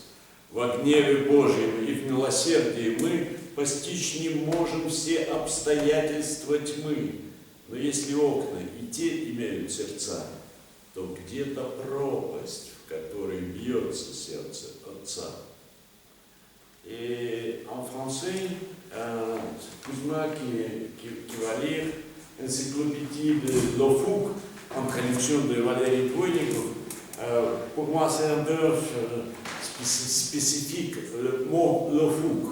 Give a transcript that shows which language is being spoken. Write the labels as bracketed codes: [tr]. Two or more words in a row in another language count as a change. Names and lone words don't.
[ru] Во гневе Божьем и в милосердии мы постичь не можем все обстоятельства тьмы. Но если окна и те имеют сердца, то где-то пропасть, в которой бьется сердце Отца. [fr] Et en français, Kuzma qui va lire Encyclopédie de Lofuk, en traduction de Valérie Douai. Pour moi, c'est un peu spécifique, le mot Lofuk.